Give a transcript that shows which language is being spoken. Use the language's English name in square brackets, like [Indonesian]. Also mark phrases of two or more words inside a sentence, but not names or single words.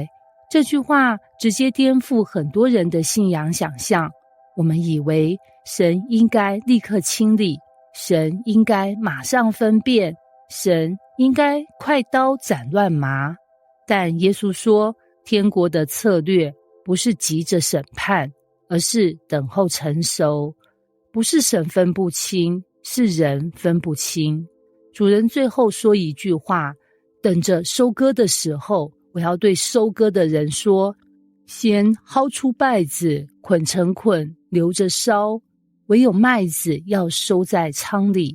[Chinese] 這句話直接顛覆很多人的信仰想象。我們以為神應該立刻清理，神應該馬上分辨，神應該快刀斬亂麻。但耶穌說，天國的策略不是急着審判，而是等候成熟。不是神分不清，是人分不清。主人最後說一句話，等着收割的時候，我要對收割的人說，先薅出稗子，捆成捆，留着燒，唯有麥子要收在倉裡。